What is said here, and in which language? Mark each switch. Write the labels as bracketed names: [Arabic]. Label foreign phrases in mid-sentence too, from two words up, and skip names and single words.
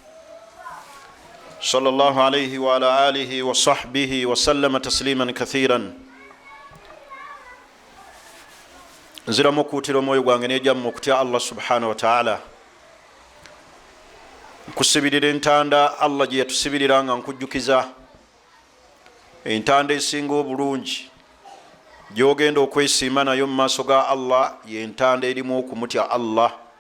[Arabic] صلى الله عليه وعلى آله وصحبه وسلم تسليما كثيرا. [Ganda] nziramu okuutira omwoyo gwange n'ejjamu okutya Allah [Arabic] سبحانه وتعالى, [Ganda] nkusibirira entanda Allah gye yatusibirira nga nkujjukiza entanda esinga obulungi gyogenda okwesiima nayo mu maaso ga Allah y'entanda erimu okumutya Allah.